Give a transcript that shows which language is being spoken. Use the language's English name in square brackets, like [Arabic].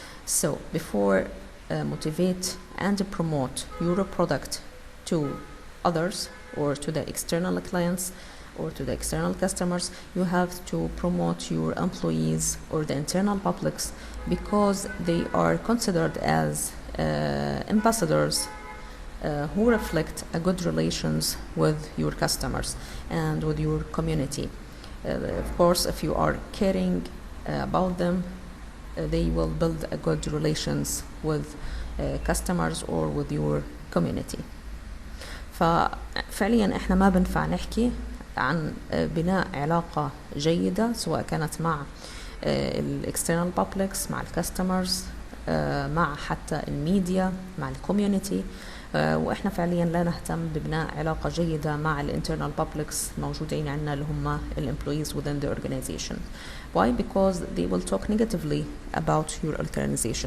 [English] So before motivate and promote your product to others or to the external clients or to the external customers, you have to promote your employees or the internal publics, because they are considered as ambassadors who reflect a good relations with your customers and with your community. Of course, if you are caring about them, they will build a good relations with customers or with your community. [Arabic] ففعليا احنا ما بنفع نحكي عن بناء علاقة جيدة سواء كانت مع الاكسترنال بابليكس، مع الكاستمرز، مع حتى الميديا، مع الكوميونيتي، واحنا فعليا لا نهتم ببناء علاقة جيدة مع الانترنال بابليكس موجودين عندنا اللي هم الامبلويز [English] within the organization. Why? Because they will talk negatively about your organization.